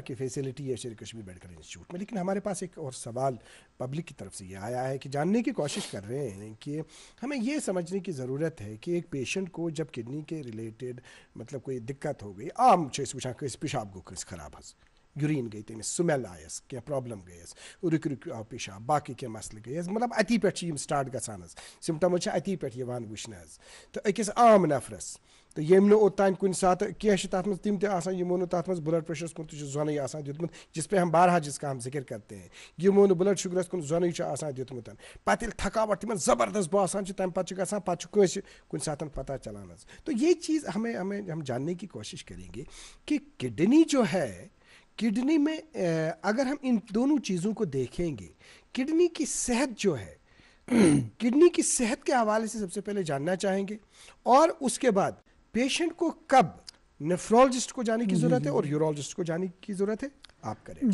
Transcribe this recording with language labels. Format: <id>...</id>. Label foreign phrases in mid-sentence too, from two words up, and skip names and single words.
<hi>की फैसिलिटी है शेर कश्मीर मेडिकल इंस्टीट्यूट में, लेकिन हमारे पास एक और सवाल पब्लिक की तरफ से ये आया है कि जानने की कोशिश कर रहे हैं कि हमें ये समझने की ज़रूरत है कि एक पेशेंट को जब किडनी के रिलेटेड मतलब कोई दिक्कत हो गई,</hi> <ks>आम पेशाब गो खराब हस, यूरिन गई तमिस स्मेल आयस क्या प्रॉब्लम गयस, रुक रुक आव पेशाब, बाकी क्या मसले गयस, मतलब अति पे स्टार्ट गसान, सिम्टम अति पे वुचन। तो अकिस आम नफरस तो यम ओतान कुन सात क्या तथ मज तम तमो तथ मज</ks> <en>blood pressures</en> <ks>कुन जोन दुतमुत,</ks> <hi>जिस पे हम बारहा जिसका हम जिक्र करते हैं,</hi> <ks>यमो</ks> <en>blood sugars</en> <ks>कुन जोन दुतमुत, पे थकावट तिम जबरदस्त बासान तम पे कुन सात पता चलान।</ks> <hi>तो ये चीज़ हमें हमें हम जानने की कोशिश करेंगे कि किडनी जो है, किडनी में अगर हम इन दोनों चीज़ों को देखेंगे, किडनी की सेहत जो है किडनी की सेहत के हवाले से सबसे पहले जानना चाहेंगे और उसके बाद पेशेंट को कब नेफ्रोलॉजिस्ट को जाने की ज़रूरत है और यूरोलॉजिस्ट को जाने की ज़रूरत है, आप करें।</hi>